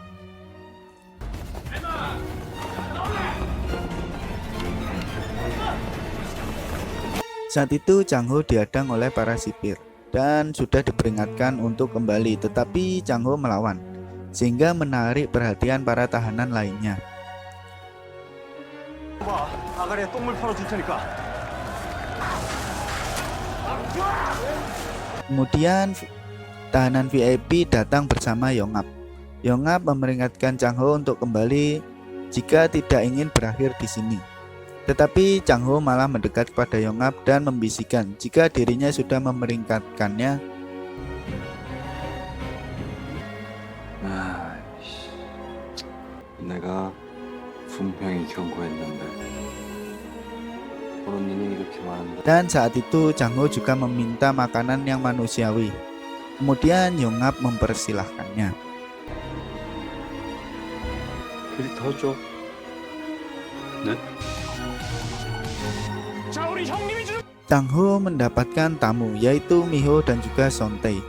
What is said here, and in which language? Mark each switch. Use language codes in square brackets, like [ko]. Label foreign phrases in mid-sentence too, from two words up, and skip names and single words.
[id] Saat itu Chang-ho dihadang oleh para sipir dan sudah diperingatkan untuk kembali, tetapi Chang-ho melawan sehingga menarik perhatian para tahanan lainnya. [ko] 아가리에 똥물 팔아줄 테니까. [id] Kemudian tahanan VIP datang bersama Yong-up. Yong-up memperingatkan Chang-ho untuk kembali jika tidak ingin berakhir di sini. Tetapi Chang-ho malah mendekat kepada Yong-up dan membisikkan jika dirinya sudah memperingatkannya. [ko] 내가 분명히 경고했는데. [id] Dan saat itu Chang-ho juga meminta makanan yang manusiawi. Kemudian Yong-up mempersilahkannya. Chang-ho mendapatkan tamu yaitu Mi-ho dan juga Son-tae.